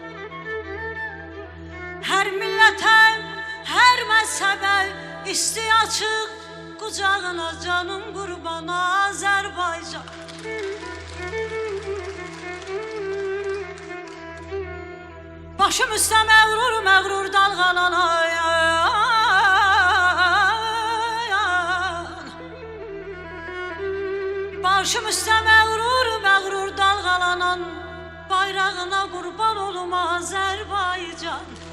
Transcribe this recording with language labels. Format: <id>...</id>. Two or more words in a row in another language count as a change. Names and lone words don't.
<tr>Her millete, her mezhebe isti açık, kucağına</tr> <az>canım qurban Azərbaycan. Başım üstə məğrur məğrur dalğalanayan, başım üstə məğrur məğrur dalğalanan, bayrağına qurban olum Azərbaycan.</az>